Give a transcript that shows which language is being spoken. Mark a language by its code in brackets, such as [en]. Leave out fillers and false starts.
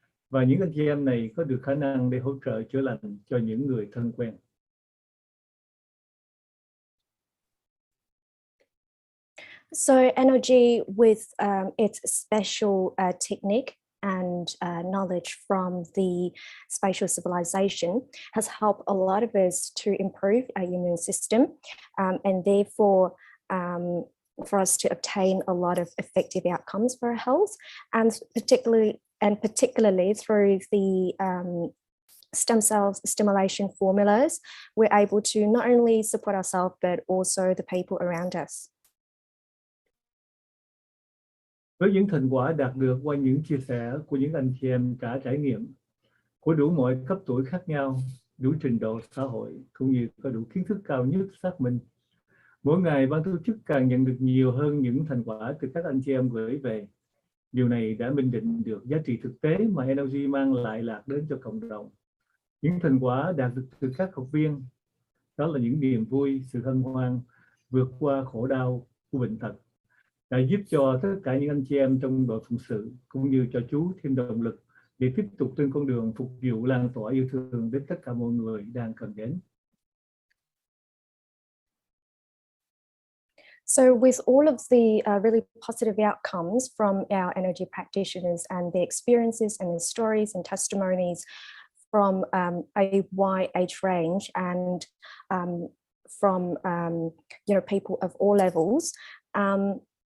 [vi] Và những anh chị em này có được khả năng để hỗ trợ chữa lành cho những người thân quen. [en] So NLG with its special technique and knowledge from the spatial civilization has helped a lot of us to improve our immune system, and therefore for us to obtain a lot of effective outcomes for our health, and particularly through the stem cell stimulation formulas, we're able to not only support ourselves but also the people around us. [vi] Với những thành quả đạt được qua những chia sẻ của những anh chị em cả trải nghiệm của đủ mọi cấp tuổi khác nhau, đủ trình độ xã hội, cũng như có đủ kiến thức cao nhất xác minh, mỗi ngày ban tổ chức càng nhận được nhiều hơn những thành quả từ các anh chị em gửi về. Điều này đã minh định được giá trị thực tế mà NLG mang lại lạc đến cho cộng đồng. Những thành quả đạt được từ các học viên Đó là những niềm vui, sự hân hoan, vượt qua khổ đau của bệnh tật, đã giúp cho tất cả những anh chị em trong đội phụng sự cũng như cho chú thêm động lực để tiếp tục trên con đường phục vụ lan tỏa yêu thương đến tất cả mọi người đang cần đến. [en] So with all of the really positive outcomes from our energy practitioners and their experiences and their stories and testimonies from a wide age range and from people of all levels, our